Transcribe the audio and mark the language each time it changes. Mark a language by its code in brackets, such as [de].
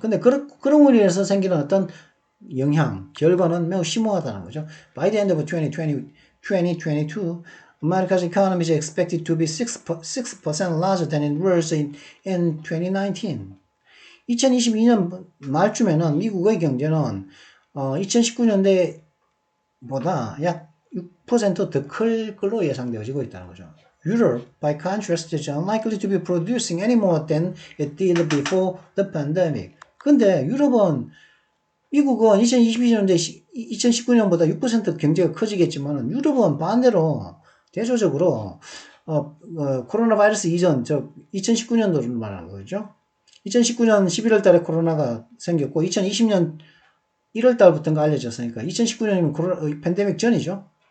[ko] 근데 그런 의미에서 생기는 어떤 영향, 결과는 매우 심오하다는 거죠. [en] By the end of 2022, America's economy is expected to be 6% larger than it was in 2019. [ko] 2022년 말쯤에는 미국의 경제는 2019년대보다 약 6% 더 클 걸로 예상되어지고 있다는 거죠. [en] Europe, by contrast, is unlikely to be producing any more than it did before the pandemic. [ko] 근데 유럽은 미국은 2022년대 2019년보다 6% 경제가 커지겠지만 유럽은 반대로 대조적으로 코로나 바이러스 이전 2019년도를 말하는 거죠. 2019년 11월 달에 코로나가 생겼고 2020년 1월 달부터가 알려졌으니까 2019년이면 팬데믹 전이죠.